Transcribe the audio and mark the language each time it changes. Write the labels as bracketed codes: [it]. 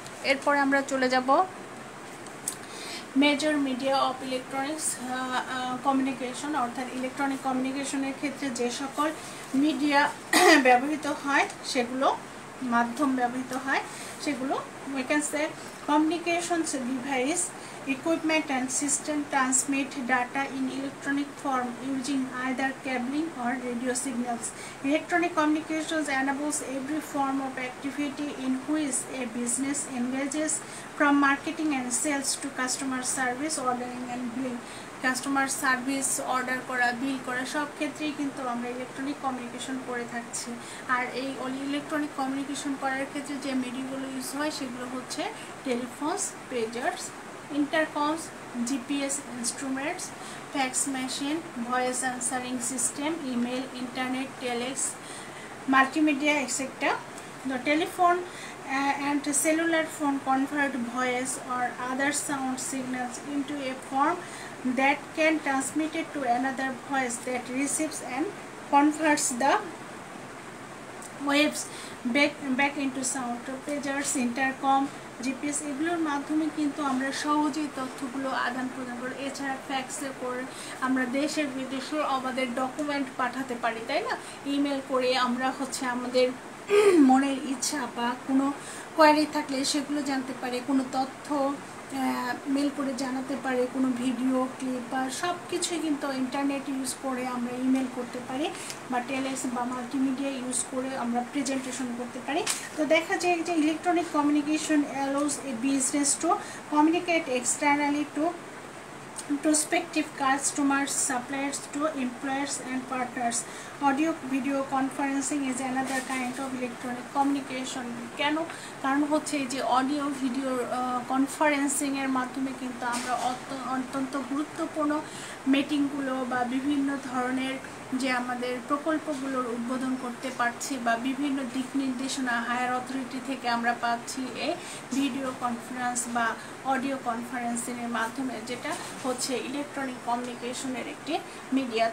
[bn] এরপরে আমরা চলে যাব major media of electronics communication, অর্থাৎ ইলেকট্রনিক কমিউনিকেশনের ক্ষেত্রে যে সকল মিডিয়া ব্যবহৃত হয়, সেগুলো মাধ্যম ব্যবহৃত হয়, সেগুলো [en] we can say communications device, equipment and system transmit data in electronic form using either cabling or radio signals. Electronic communications enables every form of activity in which a business engages, from marketing and sales to customer service, ordering and billing. [bn] Customer service, order করা, বিল করা, সব ক্ষেত্রেই কিন্তু আমরা electronic communication করে থাকছি। আর এই electronic communication করার ক্ষেত্রে যে মিডিয়াগুলো ইউজ হয়, সেগুলো হচ্ছে টেলিফোনস, পেজার্স, ইন্টারকমস, GPS instruments, fax machine, voice answering system, email, internet, telex, multimedia, etc. [en] The telephone and cellular phone convert voice or other sound signals into a form that can transmit it to another voice that receives and converts the waves back into sound. [bn] Pagers, intercom, GPS, এগুলোর মাধ্যমে কিন্তু আমরা সহজেই তথ্যগুলো আদান প্রদান করি। এছাড়া ফ্যাক্সে করে আমরা দেশের বিদেশেও আমাদের ডকুমেন্ট পাঠাতে পারি, তাই না? ইমেল করে আমরা হচ্ছে আমাদের মনের ইচ্ছা বা কোনো কোয়ারি থাকলে সেগুলো জানতে পারে, কোনো তথ্য মেল করে জানাতে পারে, কোনো ভিডিও ক্লিপ বা সব কিছুই কিন্তু ইন্টারনেট ইউজ করে আমরা ইমেল করতে পারি বা টেলেক্স বা মাল্টিমিডিয়া ইউজ করে আমরা প্রেজেন্টেশন করতে পারি। [en] তো দেখা যায় যে electronic communication allows a business to communicate externally to prospective customers, suppliers to employers and partners. Audio video conferencing is another kind of electronic communication. [bn] কেন? কারণ হচ্ছে যে অডিও ভিডিও কনফারেন্সিংয়ের মাধ্যমে কিন্তু আমরা অত্যন্ত গুরুত্বপূর্ণ মিটিংগুলো বা বিভিন্ন ধরনের যে আমাদের প্রকল্পগুলোর উদ্বোধন করতে পারছি বা বিভিন্ন দিক নির্দেশনা হায়ার অথরিটি থেকে আমরা পাচ্ছি এই ভিডিও কনফারেন্স বা অডিও কনফারেন্সিংয়ের মাধ্যমে, যেটা হচ্ছে ইলেকট্রনিক কমিউনিকেশনের একটি মিডিয়া।